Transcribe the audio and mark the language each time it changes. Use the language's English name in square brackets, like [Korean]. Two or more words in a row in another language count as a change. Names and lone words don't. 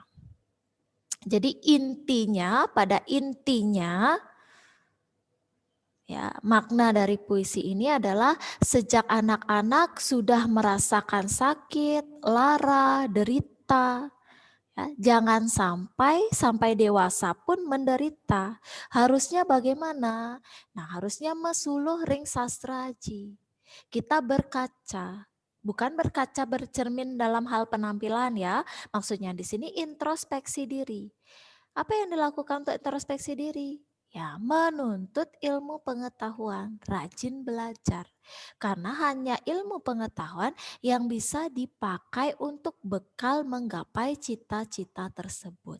[Indonesian] Jadi pada intinya ya, makna dari puisi ini adalah sejak anak-anak sudah merasakan sakit, lara, derita, ya, jangan sampai dewasa pun menderita. Harusnya bagaimana? Nah, harusnya [Balinese] mesuluh ring sastraji. [Indonesian] Kita berkaca, bukan berkaca bercermin dalam hal penampilan ya. Maksudnya di sini introspeksi diri. Apa yang dilakukan untuk introspeksi diri? Ya, menuntut ilmu pengetahuan, rajin belajar. Karena hanya ilmu pengetahuan yang bisa dipakai untuk bekal menggapai cita-cita tersebut.